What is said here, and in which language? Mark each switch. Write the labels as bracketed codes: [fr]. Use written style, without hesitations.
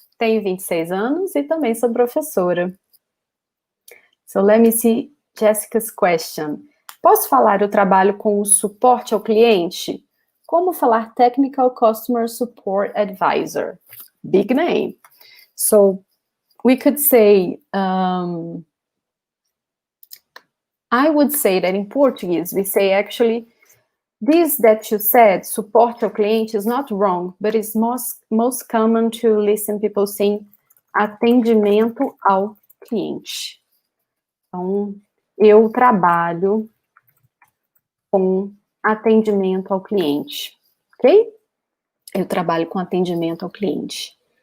[pt] Tenho 26 anos e também sou professora. [en] So let me see Jessica's question. [pt] Posso falar eu trabalho com o suporte ao cliente? Como falar [en] Technical Customer Support Advisor? Big name. So we could say, I would say that in Portuguese, we say actually, this that you said, [pt] suporte ao cliente, [en] is not wrong, but it's most common to listen people saying [pt] atendimento ao cliente. Então, eu trabalho com atendimento ao cliente, ok? Eu trabalho com atendimento ao cliente.